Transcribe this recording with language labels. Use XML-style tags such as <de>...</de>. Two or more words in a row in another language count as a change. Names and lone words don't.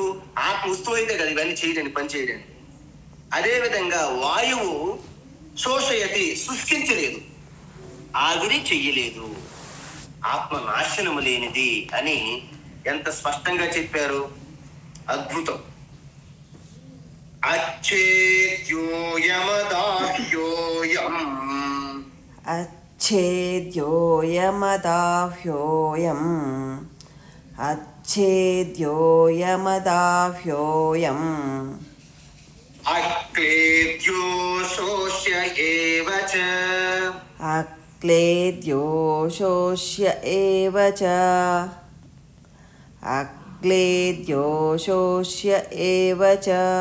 <te>ఆత్మ వస్తువు అయితే కదా ఇవన్నీ చేయడానికి, పని చేయడానికి. అదేవిధంగా వాయువు శోషయతి శుష్కించలేదు, ఆవిరి చెయ్యలేదు. ఆత్మ నాశనము లేనిది అని ఎంత స్పష్టంగా చెప్పారు.</te> <sa>అద్భుతం. అచ్చేద్యోయమదాహ్యోయం अच्छेद्योयमदाह्योऽयम् अच्छेद्योयमदाह्योऽयम् అక్లేద్యో శోష్య ఏవ చ अक्लेद्यो शोष्य एव च अक्लेद्यो शोष्य एव च</sa>